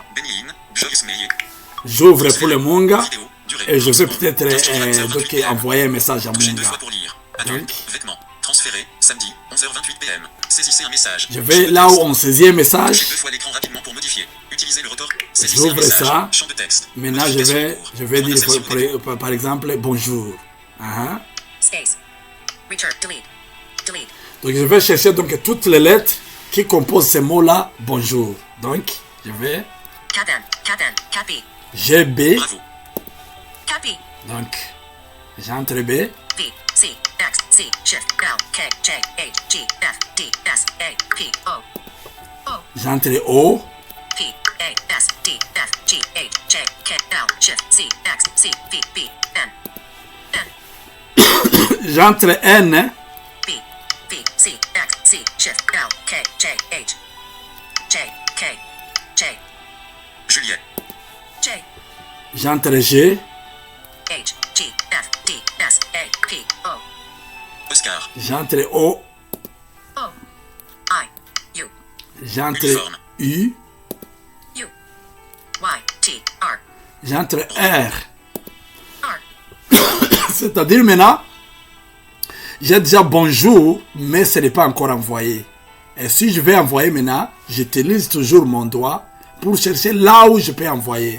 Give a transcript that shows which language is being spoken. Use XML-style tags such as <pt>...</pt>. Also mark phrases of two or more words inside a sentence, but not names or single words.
<fr>J'ouvre pour le Munga et je vais peut-être donc envoyer un message à Touchez 2 Munga. fois pour lire. Adulte. Vêtements. Transféré. Samedi. 11h28 PM. Saisissez un message. Je vais là où on saisit un Touchez message. 2 fois l'écran rapidement pour modifier. Utilisez le rotor. Saisissez un J'ouvre message. ça. Champ de texte. Maintenant, je Modification vais court. dire Conversation par exemple bonjour.</fr> <en>Space. Return. Delete. Delete.</en> <fr>Donc je vais chercher donc toutes les lettres qui composent ces mots-là bonjour. Donc je vais Cat N. Cat N. Cat B. GB. Bravo. Cat B. Donc j'entre B. B. C. X. C. Shift. L. K. J. H. G. F. D. S. A. P. O. J'entre O. P. A. S. D. F. G. H. J. K. L. Shift. C. X. C. V. B. N. J'entre N. B. B. C. X. C. Shift. L. K. J. H. J. K. J. Juliette. J. J'entre G. H. G. F. D. S. A. P. O. Oscar. J'entre O. O. I. U. J'entre Uniforme. U. U. Y. T. R. J'entre R. R. C'est-à-dire maintenant, j'ai déjà bonjour, mais ce n'est pas encore envoyé. Et si je vais envoyer maintenant, j'utilise toujours mon doigt pour chercher là où je peux envoyer.</fr>